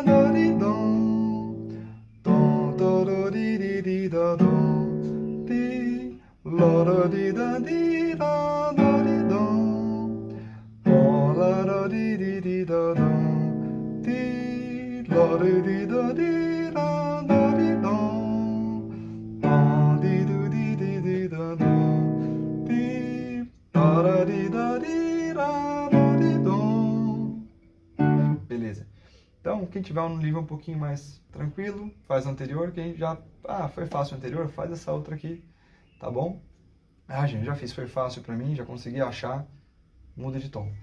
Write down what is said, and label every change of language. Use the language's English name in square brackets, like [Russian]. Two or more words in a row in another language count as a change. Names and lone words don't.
[Portuguese] dó, di, dó, dó, dó, dó, di, dó, dó, pi, ló, dó, di, lá, dó, di, dó, dó, lá, dó, di, dó, dó, ti, ló, dó, di, lá, dó, di, dó, dó, di, dó, dó, beleza. Então, quem tiver um nível um pouquinho mais tranquilo, faz o anterior. Quem já... foi fácil o anterior, faz essa outra aqui, tá bom? Gente, já fiz, foi fácil pra mim, já consegui achar, muda de tom.